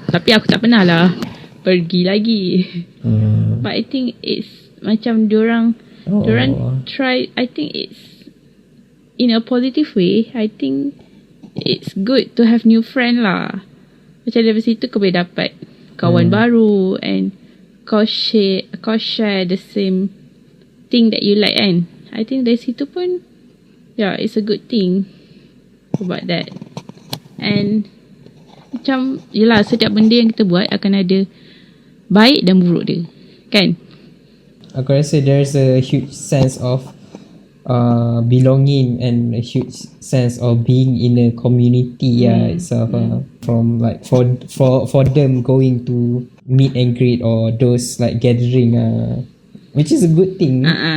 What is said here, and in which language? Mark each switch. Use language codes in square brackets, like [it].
[ms] Tapi aku tak pernah lah pergi lagi. [en] But I think it's [ms] macam diorang [en] try. I think it's in a positive way. I think it's good to have new friend lah. [ms] Macam dari situ kau boleh dapat kawan baru, and kau [en] share the same thing that you like [ms] kan. [en] I think [ms] dari situ pun [en] it's a good thing about that. [ms] And macam yelah, setiap benda yang kita buat akan ada baik dan buruk dia kan. Aku rasa [en] there's a huge sense of belonging and a huge sense of being in a community itself. From like for them going to meet and greet or those like gathering, which is a good thing.